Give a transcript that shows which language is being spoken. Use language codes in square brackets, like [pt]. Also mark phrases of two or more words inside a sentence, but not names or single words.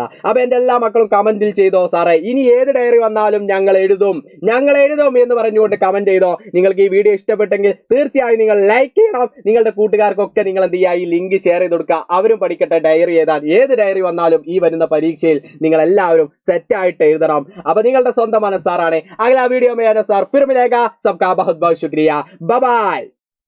[ml] അപ്പൊ എന്റെ എല്ലാ മക്കളും കമന്റിൽ ചെയ്തോ, സാറേ ഇനി ഏത് ഡയറി വന്നാലും ഞങ്ങൾ എഴുതും എന്ന് പറഞ്ഞുകൊണ്ട് കമന്റ് ചെയ്തോ. നിങ്ങൾക്ക് ഈ വീഡിയോ ഇഷ്ടപ്പെട്ടെങ്കിൽ തീർച്ചയായും നിങ്ങൾ ലൈക്ക് ചെയ്യണം. നിങ്ങളുടെ കൂട്ടുകാർക്കൊക്കെ നിങ്ങൾ എന്ത് ചെയ്യുക, ഈ ലിങ്ക് ഷെയർ ചെയ്ത് കൊടുക്കുക. അവരും പഠിക്കട്ടെ ഡയറി എഴുതാൻ. ഏത് ഡയറി വന്നാലും ഈ വരുന്ന പരീക്ഷയിൽ നിങ്ങൾ എല്ലാവരും സെറ്റ് ആയിട്ട് എഴുതണം. അപ്പൊ നിങ്ങളുടെ സ്വന്തം മനസ്സാറാണ്. [hi] अगला वीडियो में सार फिर मिलेगा. सबका बहुत बहुत शुक्रिया. [en] bye bye.